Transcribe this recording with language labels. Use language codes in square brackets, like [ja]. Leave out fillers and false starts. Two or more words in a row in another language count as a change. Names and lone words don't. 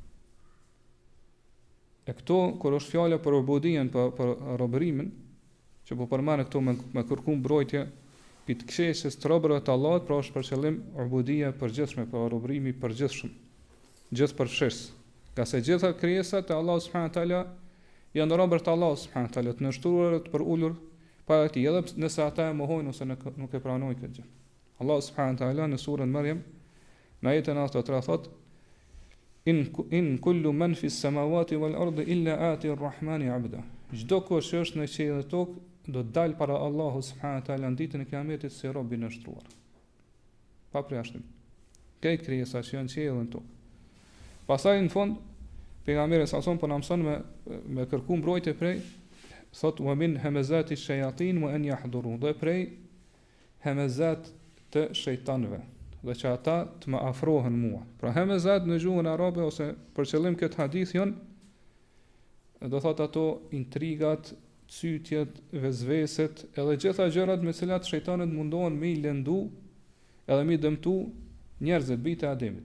[sq] E këto kur është fjala për ubudien, për robërimin, që po përmend këto me kërku mbrojtje pi të keqes të robërve të Allahut, pra është për qëllim ubudia e përgjithshme, për robërimi i përgjithshëm, gjithëpërfshirës. Ka se gjitha krijesat e Allahut [ar] سبحانه وتعالى [sq] janë robër të Allahut [ar] سبحانه وتعالى, [sq] të nështruar të përulur para tij, edhe nëse ata e mohojnë ose nuk e pranojnë këtë gjë. Allahu [ar] سبحانه وتعالى [sq] në surën Maryam, në ajetin 93 thot: [ar] إن كل من في السماوات والأرض إلا آتي الرحمن عبدا. [sq] Çdo kush është në qiell dhe tokë do të dalë para Allahut [ar] سبحانه وتعالى [sq] në ditën e Kiametit si rob i nështruar. Pa përjashtim. Këtë krijesa që janë në qiell dhe në tokë. Pastaj në fund pejgamberi sa son po na mëson me kërku mbrojtje prej thot [ar] ومن همزات الشياطين وأن يحضرون, [sq] dhe prej hamazat të shejtanëve, dhe që ata të më afrohen mua. Pra hamazat në gjuhën arabe ose për qëllim këtë hadith janë, do thot ato intrigat, cytjet, vezveset, edhe gjitha gjërat me cilat shejtanët mundohen me i lëndu edhe me i dëmtu njerëzit bijtë e Ademit.